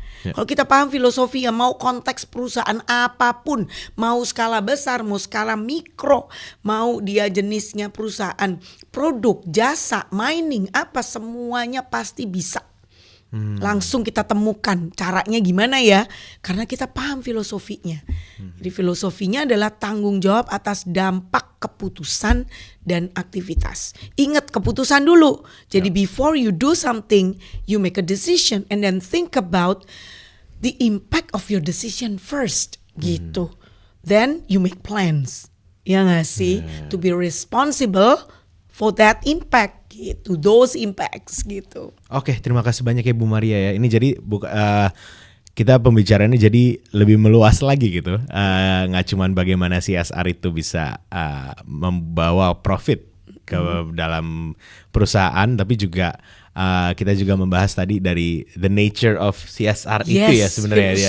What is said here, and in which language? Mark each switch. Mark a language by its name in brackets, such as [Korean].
[Indonesian] Kalau kita paham filosofi ya, mau konteks perusahaan apapun, mau skala besar, mau skala mikro, mau dia jenisnya perusahaan, produk, jasa, mining, apa semuanya pasti bisa. Langsung kita temukan caranya gimana ya, karena kita paham filosofinya. Jadi filosofinya adalah tanggung jawab atas dampak keputusan dan aktivitas. Ingat keputusan dulu. [English] Jadi before you do something, you make a decision and then think about the impact of your decision first, gitu. Then you make plans, [Indonesian] ya nggak sih, [English] to be responsible for that impact. Gitu, those impacts gitu. [Indonesian] Oke, terima kasih banyak ya Bu Maria ya. Ini jadi kita pembicaraannya jadi lebih meluas lagi gitu. Nggak cuman bagaimana CSR itu bisa membawa profit ke dalam perusahaan, tapi juga kita juga membahas tadi dari [English] the nature of CSR [Indonesian] itu ya sebenarnya.